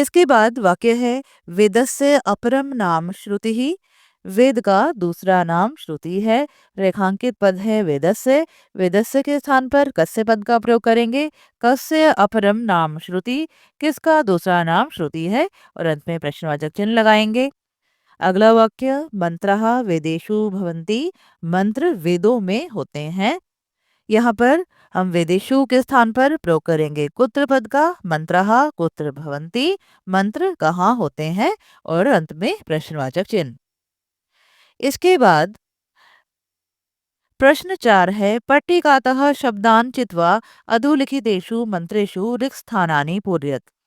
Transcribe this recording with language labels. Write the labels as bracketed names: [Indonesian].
[Hindi] इसके बाद वाक्य है [Sanskrit] वेदस्य अपरम नाम श्रुति ही। [Hindi] वेद का दूसरा नाम श्रुति है। रेखांकित पद है वेदस्य। वेदस्य के स्थान पर कस्य पद का प्रयोग करेंगे। [Sanskrit] कस्य अपरम नाम श्रुति, [Hindi] किसका दूसरा नाम श्रुति है। और अंत में प्रश्नवाचक चिन्ह लगाएंगे। अगला वाक्य [Sanskrit] मंत्रः वेदेषु भवन्ति। [Hindi] मंत्र वेदों में होते हैं। यहाँ पर हम वेदेषु के स्थान पर प्रयोग करेंगे कुत्र पद का। [Sanskrit] मंत्रः कुत्र भवन्ति, [Hindi] मंत्र कहाँ होते हैं। और अंत में प्रश्नवाचक चिन्ह। इसके बाद प्रश्न 4 है [Sanskrit] पट्टिकातः शब्दान् चित्वा अधोलिखितेषु मंत्रेषु रिक्तस्थानानि पूरयत।